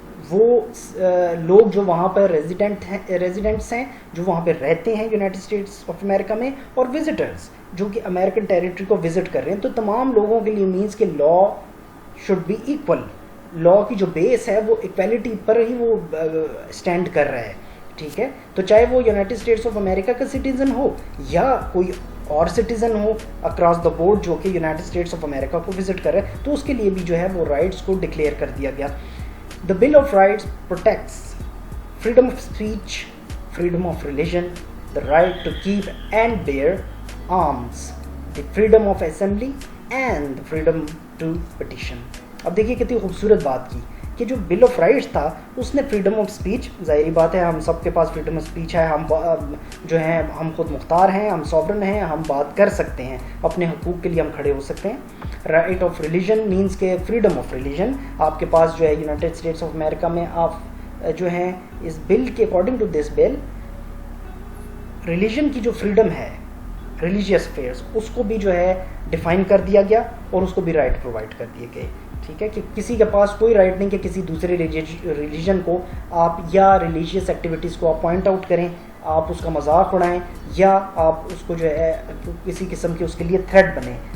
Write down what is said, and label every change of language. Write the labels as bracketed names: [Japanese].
[Urdu] وہ لوگ جو وہاں پر ریزیڈنٹس ہیں جو وہاں پہ رہتے ہیں یونائٹڈ اسٹیٹس آف امریکہ میں, اور وزٹرز جو کہ امریکن ٹیریٹری کو وزٹ کر رہے ہیں. تو تمام لوگوں کے لیے مینس کہ [English] law should be equal, [Urdu] لا کی جو بیس ہے وہ ایکویلٹی پر ہی وہ اسٹینڈ کر رہا ہے, ٹھیک ہے. تو چاہے وہ یونائٹڈ اسٹیٹس آف امریکہ کا سٹیزن ہو یا کوئی اور citizen ہو [English] across the board [Urdu] جو کہ یونائٹڈ اسٹیٹس آف امریکہ کو وزٹ کر رہا ہے, تو اس کے لیے بھی جو ہے وہ رائٹس کو ڈکلیئر کر دیا گیا. [English] The Bill of Rights protects freedom of speech, freedom of religion, the right to keep and bear arms, the freedom of assembly and the freedom to petition. [Urdu] اب دیکھیے کتنی خوبصورت بات کی کہ جو بل آف رائٹس تھا اس نے فریڈم آف اسپیچ, ظاہری بات ہے ہم سب کے پاس فریڈم آف اسپیچ ہے, ہم جو ہیں ہم خود مختار ہیں, ہم سوورن ہیں, ہم بات کر سکتے ہیں, اپنے حقوق کے لیے ہم کھڑے ہو سکتے ہیں. رائٹ آف ریلیجن مینس کہ فریڈم آف ریلیجن آپ کے پاس جو ہے یونائٹڈ اسٹیٹس آف امریکہ میں آپ جو ہیں اس بل کے [English] according to this bill [Urdu] religion کی جو فریڈم ہے, ریلیجیس افیئرس, اس کو بھی جو ہے ڈیفائن کر دیا گیا اور اس کو بھی رائٹ پرووائڈ کر دیے گئے, ٹھیک ہے. کہ کسی کے پاس کوئی رائٹ نہیں کہ کسی دوسرے ریلیجن کو آپ یا ریلیجیس ایکٹیویٹیز کو آپ پوائنٹ آؤٹ کریں, آپ اس کا مذاق اڑائیں یا آپ اس کو جو ہے کسی قسم کی اس کے لیے تھریٹ بنیں.